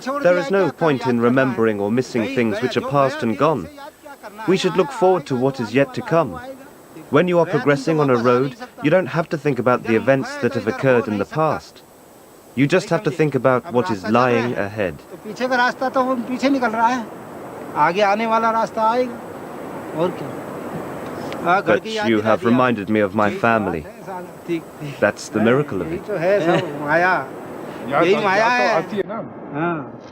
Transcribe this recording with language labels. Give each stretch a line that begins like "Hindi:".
English: There is no point in remembering or missing things which are past and gone. We should look forward to what is yet to come. When you are progressing on a road, you don't have to think about the events that have occurred in the past. You just have to think about what is lying ahead.
Hindi: पीछे का रास्ता तो पीछे निकल रहा है. आगे आने वाला रास्ता आएगा. और क्या?
English: But you have reminded me of my family. That's the miracle of it.
Hindi: यही माया है. हाँ.